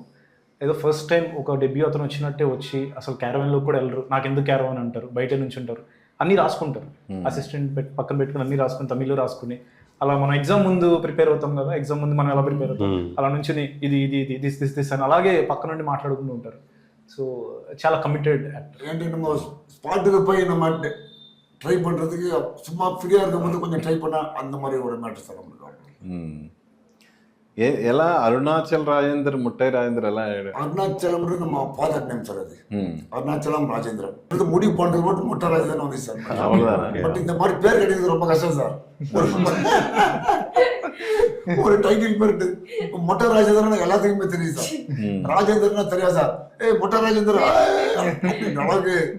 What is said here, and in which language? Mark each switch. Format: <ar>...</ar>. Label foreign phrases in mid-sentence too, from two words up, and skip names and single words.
<te>ఏదో</te> <en>first time</en> <te>ఒక డెబ్యూ అతను వచ్చినట్టే వచ్చి అసలు క్యారవాన్లో కూడా వెళ్ళరు. నాకు ఎందుకు క్యారవాన్ అంటారు, బయట నుంచి ఉంటారు, అన్నీ రాసుకుంటారు. అసిస్టెంట్ పక్కన పెట్టుకుని అన్నీ రాసుకుని, తమిళ్లో రాసుకుని, అలా మనం ఎగ్జామ్ ముందు ప్రిపేర్ అవుతాం కదా, ఎగ్జామ్ ముందు మనం ఎలా ప్రిపేర్ అవుతాం అలా నుంచి ఇది ఇది ఇది</te> <en>this this this</en> <te>అని అలాగే పక్క నుండి మాట్లాడుకుంటూ ఉంటారు. ஸோ చాలా</te> <en>committed actor.</en> <ta>ஏன்ட்டு நம்ம ஸ்பாட்டுக்கு போய் நம்ம ட்ரை பண்ணுறதுக்கு சும்மா ஃப்ரீயாக இருக்கும்போது கொஞ்சம் ட்ரை பண்ணால் அந்த மாதிரி ஒரு மேட்டர் சார் நம்மளுக்கு.</ta> <te>ఎలా అరుణాచల్ రాజేందర్ ముట్టై రాజేందర్ ఎలా</te> <ta>அருணாச்சலம் நம்ம</ta> <en>father name</en> <ta>சார் அது. அருணாச்சலம் ராஜேந்திரன். இது முடிவு பண்ணுறது மட்டும் மொட்டை ராஜேந்திரன் வந்து சார். அவ்வளோதான். பட் இந்த மாதிரி பேர் கிடைக்கிறது ரொம்ப கஷ்டம் சார். ஒரு டைட்டில் பேர் மொட்டை ராஜேந்திரன் எல்லாத்துக்குமே தெரியும் சார். ராஜேந்திரனா தெரியாது சார். மொட்டை ராஜேந்திரன் அளவுக்கு</ta>